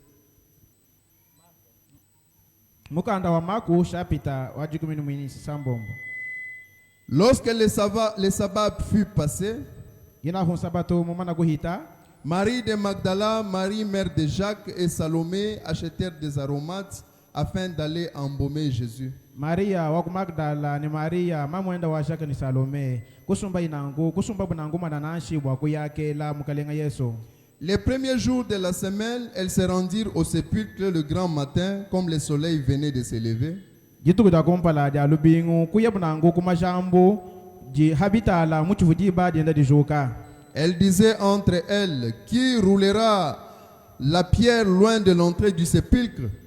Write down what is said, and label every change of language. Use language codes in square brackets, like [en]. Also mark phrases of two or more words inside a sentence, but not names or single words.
[fr] Lorsque le sabbat fut passé, Marie de Magdala, Marie mère de Jacques et Salomé achetèrent des aromates afin d'aller embaumer Jésus. [lua] Maria wa Magdala ni Maria mamwenda wa Jacques ni Salome kusumba bunangu mananashi bwa kuyakela mukalenga Yesu. [fr] Les premiers jours de la semaine, elles se rendirent au sépulcre le grand matin, comme le soleil venait de se lever. Elle disait entre elles, qui roulera la pierre loin de l'entrée du sépulcre?